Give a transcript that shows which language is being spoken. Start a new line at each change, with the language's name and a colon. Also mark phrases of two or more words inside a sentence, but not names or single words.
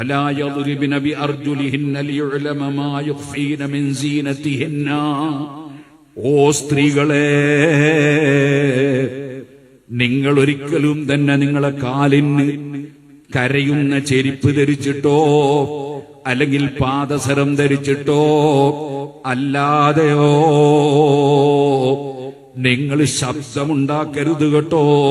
Arabic: ولا يضربن بأرجلهن ليعلم ما يخفين من زينتهن.
Malayalam: ഓ സ്ത്രീകളെ, നിങ്ങൾ ഒരിക്കലും തന്നെ നിങ്ങളെ കാലിന് കരയുന്ന ചെരുപ്പ് ധരിച്ചിട്ടോ അല്ലെങ്കിൽ പാദസരം ധരിച്ചിട്ടോ അല്ലാതെയോ നിങ്ങൾ ശബ്ദമുണ്ടാക്കരുത് കേട്ടോ.